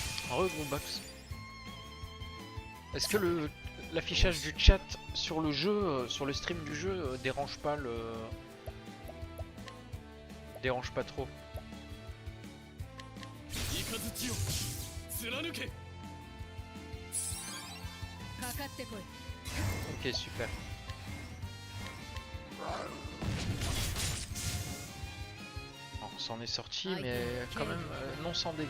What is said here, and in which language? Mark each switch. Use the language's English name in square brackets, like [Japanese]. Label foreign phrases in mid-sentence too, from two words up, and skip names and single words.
[French] Box. Est-ce que l'affichage du chat sur le jeu, sur le stream du jeu, dérange pas trop? [Japanese] 雷を貫けかかってこい [French] Ok, super. Bon, on s'en est sorti, mais quand même non sans dégâts.